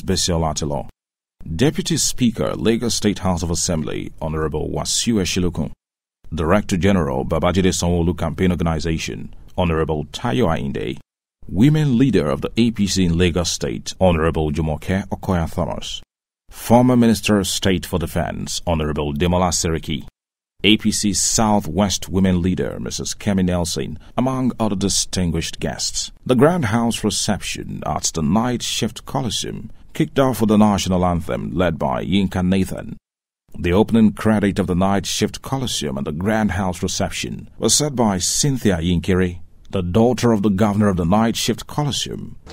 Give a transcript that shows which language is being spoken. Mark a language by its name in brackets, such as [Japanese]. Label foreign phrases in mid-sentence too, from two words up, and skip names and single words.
[English] Bisiol Atilo, Deputy Speaker, Lagos State House of Assembly, Honorable Wasiu Eshilokun, Director General, Babajide Sanwo Campaign Organization, Honorable Tayo Ainde, Women Leader of the APC in Lagos State, Honorable Jumoke Okoya Thomas, Former Minister of State for Defense, Honorable Demola Seriki, APC Southwest Women Leader, Mrs. Kemi Nelson, among other distinguished guests. The grand house reception at the Night Shift Coliseum kicked off with the national anthem led by Yinka Nathan. The opening credit of the Night Shift Coliseum and the grand house reception was said by Cynthia Yinkiri, the daughter of the governor of the Night Shift Coliseum.